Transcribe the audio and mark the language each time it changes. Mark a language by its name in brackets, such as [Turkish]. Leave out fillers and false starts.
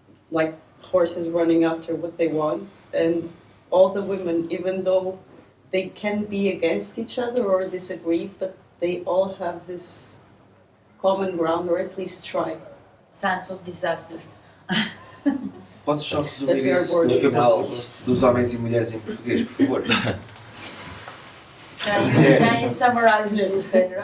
[English] like horses running after what they want, and all the women, even though they can be against each other or disagree, but they all have this common ground, or at least try. Sense of disaster. [Portuguese] Podes só resumir isso no final dos homens e mulheres em português, por favor? [English] Can you summarize what you said, right?